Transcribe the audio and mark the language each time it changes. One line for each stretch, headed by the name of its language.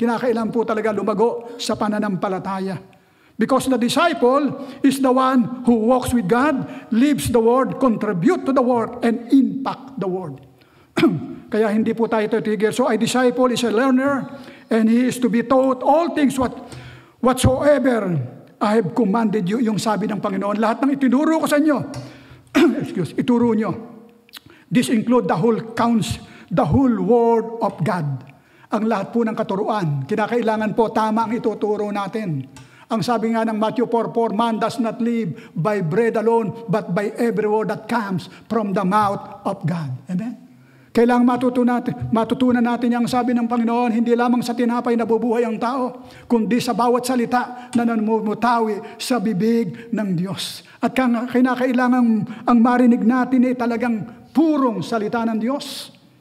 Filipino: Kinakailangan po talaga lumago sa pananampalataya.
English: Because the disciple is the one who walks with God, lives the Word, contribute to the Word, and impact the Word.
Filipino: Kaya hindi po tayo titigil.
English: So a disciple is a learner, and he is to be taught all things whatsoever I have commanded you.
Filipino: Yung sabi ng Panginoon, lahat ng itinuro ko sa inyo, ituro nyo.
English: This include the whole counsel, the whole word of God.
Filipino: Ang lahat po ng katuruan. Kinakailangan po tama ang ituturo natin. Ang sabi nga ng
English: Matthew 4:4, man does not live by bread alone, but by every word that comes from the mouth of God. Amen?
Filipino: Kailangang matutunan natin yung sabi ng Panginoon, hindi lamang sa tinapay nabubuhay ang tao, kundi sa bawat salita na namumutawi sa bibig ng Diyos. At kinakailangan ang marinig natin ay talagang purong salita ng Diyos.